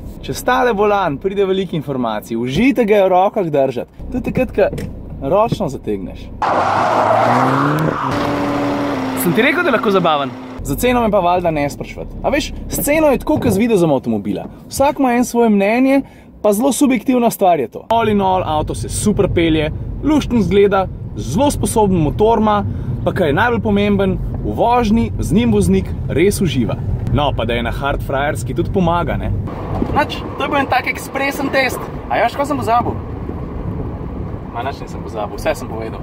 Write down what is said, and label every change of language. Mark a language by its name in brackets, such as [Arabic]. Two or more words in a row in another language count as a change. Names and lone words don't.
[Slovenian] Čez tale volan pride veliko informacij, užijte ga v rokah držati. To je takrat, ko ročno zategneš. Sem ti rekel, da je lahko zabaven? Za ceno me pa valjda ne sprašvati. A veš, s ceno je tako, kot z videzom avtomobila. Vsak ima svoje mnenje, pa zelo subjektivna stvar je to. [English] All in all, [Slovenian] avto se super pelje, luštno zgleda, zelo sposoben motor ima, pa kaj je najbolj pomemben, v vožnji z njim voznik res uživa. No, pa da je na hard frajerski tudi pomaga, ne? Nač, to je bil en tak ekspresen test. A ja, kaj sem pozabil? Ma, nač nisem pozabil, vse sem povedal.